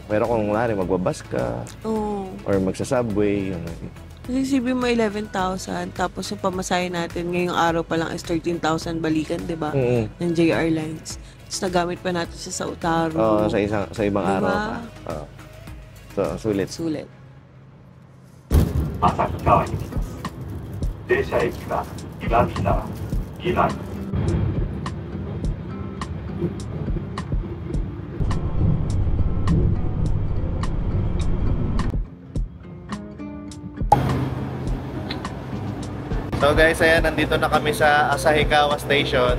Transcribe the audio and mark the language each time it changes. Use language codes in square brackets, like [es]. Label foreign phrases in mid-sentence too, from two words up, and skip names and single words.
[tl] Pero kung kunwari magbabas ka, or magsasubway, yun. Kasi isipin mo 11,000, tapos yung pamasahe natin ngayong araw pa lang is 13,000 balikan, di ba? Ng JR Lines. Tapos nagamit pa natin siya sa Otaru. Oo, sa ibang diba? araw pa. So, sulit. Sulit. [ja] 旭川行きです。停車駅は岩見沢、岩見。 [en] So guys, [tl] ayan, nandito na kami sa Asahikawa Station.